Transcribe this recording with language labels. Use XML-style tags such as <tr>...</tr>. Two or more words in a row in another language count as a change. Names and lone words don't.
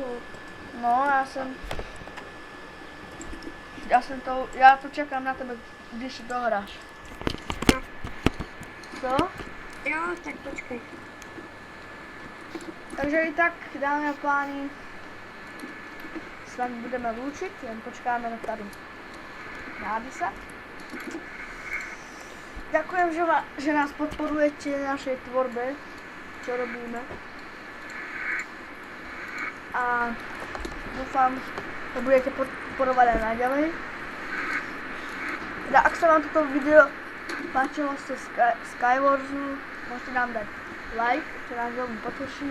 <cs>No, já to čekám na tebe, když dohráš. Co? Jo, tak počkej. Takže i tak, dámy a páni, s vámi budeme loučit, jen počkáme na tady Nádisa.</cs> <sk>Ďakujem, že nás podporujete v našej tvorbe, čo robíme. A dúfam, že budete podporovať aj naďalej. Teda, ak sa vám toto video páčilo z Skywarsu, môžete nám dať like, čo nás veľmi poteší.</sk>